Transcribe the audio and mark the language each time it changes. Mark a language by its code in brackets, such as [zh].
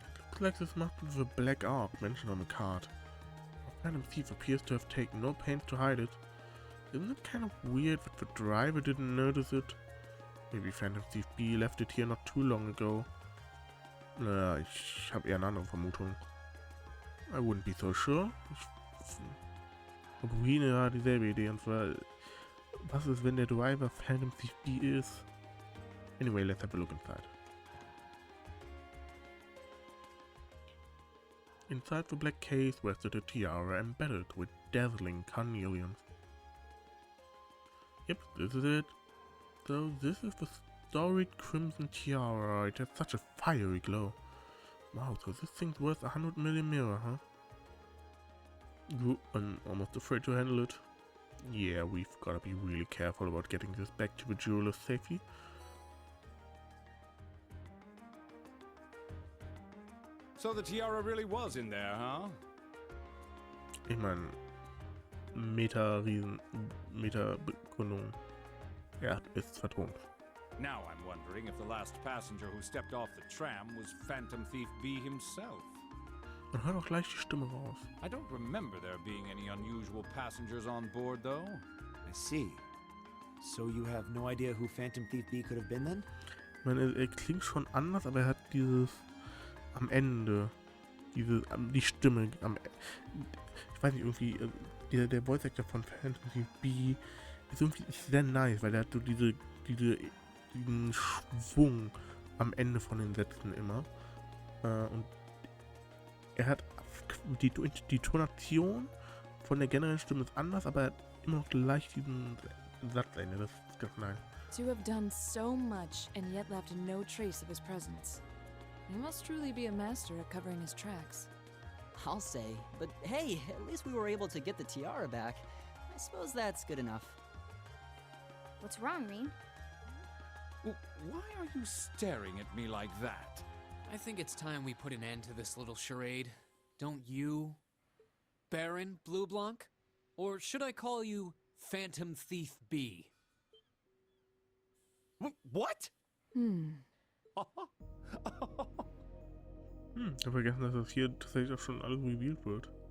[en] Looks like this must be the black ark mentioned on the card. The phantom thief appears to have taken no pains to hide it. Isn't it kind of weird that the driver didn't notice it? Maybe Phantom Thief B left it here not too long ago. [de] Ich habe eher eine andere Vermutung. [en] I wouldn't be so sure. [de] Und Ruine hat dieselbe Idee, und zwar, was ist, wenn der Driver Phantom Thief B ist? [en] Anyway, let's have a look inside. Inside the black case rested a tiara embedded with dazzling carnelians. Yep, this is it. So this is the storied crimson tiara. It has such a fiery glow. Wow, so this thing's worth 100 million mirror, huh? I'm almost afraid to handle it. Yeah, we've gotta be really careful about getting this back to the jeweler safely. So the tiara really was in there, huh? [de] Ich mein, Meta-Begründung. Er ist vertont. [en] Now I'm wondering if the last passenger who stepped off the tram was Phantom Thief B himself. [de] Man hört auch gleich die Stimme raus. [en] I don't remember there being any unusual passengers on board, though. I see. So you have no idea who Phantom Thief B could have been then? [de] Ich meine, er klingt schon anders, aber er hat dieses am Ende, die Stimme am ich weiß nicht, irgendwie, der Voice Actor von Phantom Thief B ist irgendwie sehr nice, weil er hat so diesen Schwung am Ende von den Sätzen immer. Und er hat die Tonation von der generellen Stimme ist anders, aber er hat immer noch leicht diesen Satzende. Das ist ganz nice. [en] To have done so much and yet left no trace of his presence. He must truly be a master at covering his tracks. I'll say, but hey, at least we were able to get the tiara back. I suppose that's good enough. What's wrong, Reen? Why are you staring at me like that? I think it's time we put an end to this little charade. Don't you, Baron Bleublanc? Or should I call you Phantom Thief B? What? [de] Ich habe vergessen, dass das hier tatsächlich auch schon alles revealed wird.